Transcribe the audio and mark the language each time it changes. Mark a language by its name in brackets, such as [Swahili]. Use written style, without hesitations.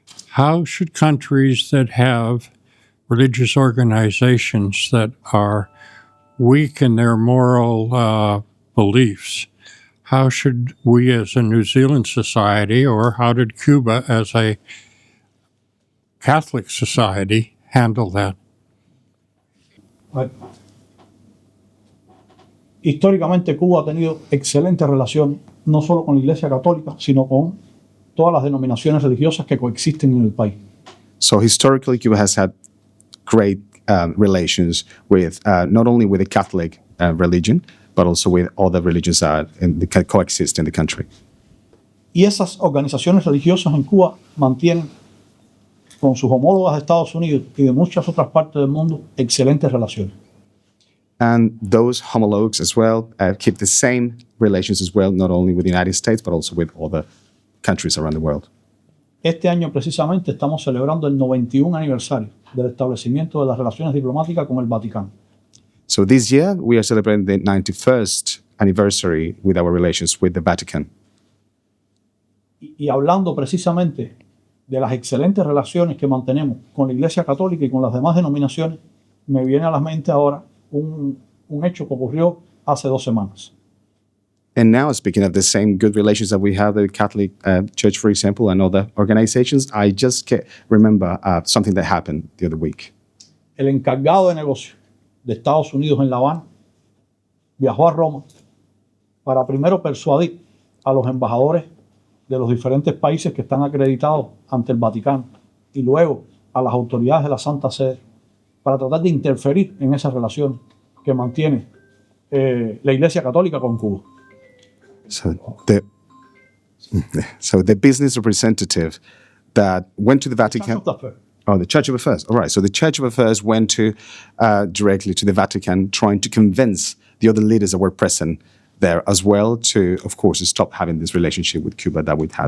[English] How should countries that have religious organizations that are weak in their moral beliefs, how should we as a New Zealand society, or how did Cuba as a Catholic society handle that? [Spanish] Históricamente Cuba ha tenido excelentes relaciones, no solo con la Iglesia Católica, sino con todas las denominaciones religiosas que coexisten en el país. [English] So historically, Cuba has had great relations with not only with the Catholic religion, but also with other religions that coexist in the country. [Spanish] Y esas organizaciones religiosas en Cuba mantienen con sus homólogas de Estados Unidos y de muchas otras partes del mundo excelentes relaciones. [English] And those homologues as well keep the same relations as well, not only with the United States, but also with other countries around the world. [Spanish] Este año precisamente estamos celebrando el 91 aniversario del establecimiento de las relaciones diplomáticas con el Vaticano. [English] So this year we are celebrating the 91st anniversary with our relations with the Vatican. [Spanish] Y hablando precisamente de las excelentes relaciones que mantenemos con la Iglesia Católica y con las demás denominaciones, me viene a la mente ahora un hecho que ocurrió hace 2 semanas. [English] And now, speaking of the same good relations that we have with the Catholic Church, for example, and other organizations, I just remember something that happened the other week. [Spanish] El encargado de negocio de Estados Unidos en La Habana viajó a Roma para primero persuadir a los embajadores de los diferentes países que están acreditados ante el Vaticano y luego a las autoridades de la Santa Sede para tratar de interferir en esas relaciones que mantiene la Iglesia Católica con Cuba. [English] So the business representative that went to the Vatican. Oh, the Church of Affairs. All right. So the Church of Affairs went to directly to the Vatican, trying to convince the other leaders that were present there as well to, of course, stop having this relationship with Cuba that we've had.